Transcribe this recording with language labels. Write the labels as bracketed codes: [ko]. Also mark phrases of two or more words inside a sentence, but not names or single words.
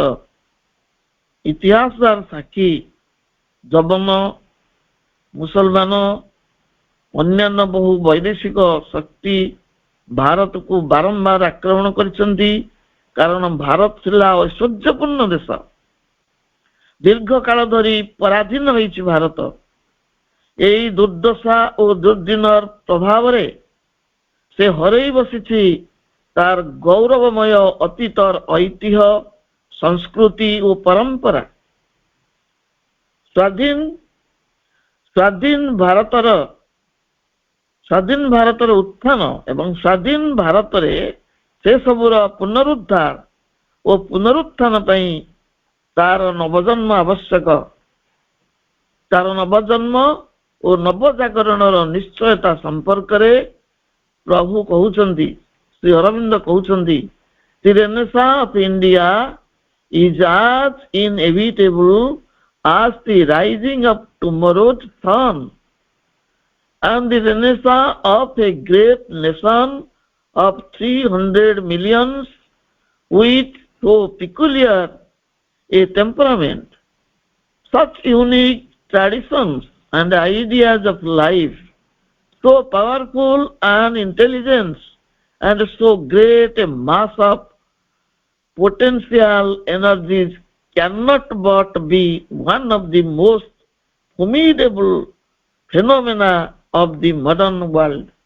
[or] ଇତିହାସର ସାକ୍ଷୀ ଯବନ, ମୁସଲମାନ, ଅନ୍ୟାନ୍ୟ ବହୁ ବୈଦେଶିକ ଶକ୍ତି ଭାରତକୁ ବାରମ୍ବାର ଆକ୍ରମଣ କରିଛନ୍ତି, କାରଣ ଭାରତ ଥିଲା ଐଶ୍ୱର୍ଯ୍ୟପୂର୍ଣ୍ଣ ଦେଶ। ଦୀର୍ଘ କାଳ ଧରି ପରାଧୀନ ହୋଇଛି ଭାରତ। [bn] এই দুর্দশা ও দুর্দিনের প্রভাবে সে হরেই বসিছি তার গৌরবময় অতীতর ঐতিহ্য, সংস্কৃতি ও পরম্পরা। [or] স্বাধীন ଭାରତର ଉତ୍ଥାନ ଏବଂ ସ୍ୱାଧୀନ ଭାରତରେ ସେ ସବୁର ପୁନରୁଦ୍ଧାର ଓ ପୁନରୁତ୍ଥାନ ପାଇଁ ତାର ନବଜନ୍ମ ଆବଶ୍ୟକ। ତାର ନବଜନ୍ମ ଓ ନବଜାଗରଣର ନିଶ୍ଚୟତା ସମ୍ପର୍କରେ ପ୍ରଭୁ କହୁଛନ୍ତି, ଶ୍ରୀ ଅରବିନ୍ଦ କହୁଛନ୍ତି, [en] The Renaissance of India is as inevitable as the rising of tomorrow's sun, and the Renaissance of a great nation of 300 millions with so peculiar a temperament, such unique traditions and ideas of life, so powerful an intelligence, and so great a mass of potential energies cannot but be one of the most formidable phenomena of the modern world.